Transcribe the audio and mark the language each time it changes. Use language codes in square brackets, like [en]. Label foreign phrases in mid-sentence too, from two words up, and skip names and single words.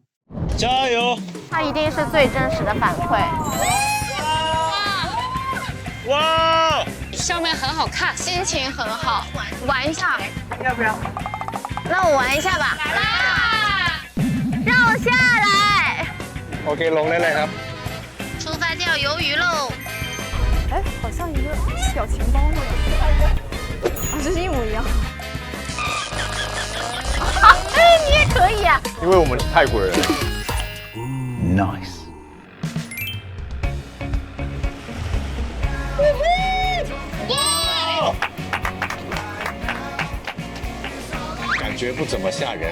[zh] 加油！它一定是最真实的反馈。哇！上面很好看，心情很好，玩一下，要不要？那我玩一下吧。来，让我下来。 [th] โอเคลงได้เลยครับ [zh] 出发钓鱿鱼喽！哎，好像一个表情包呢。啊，这是一模一样。哎，你也可以啊。因为我们是泰国人。Nice。感觉不怎么吓人。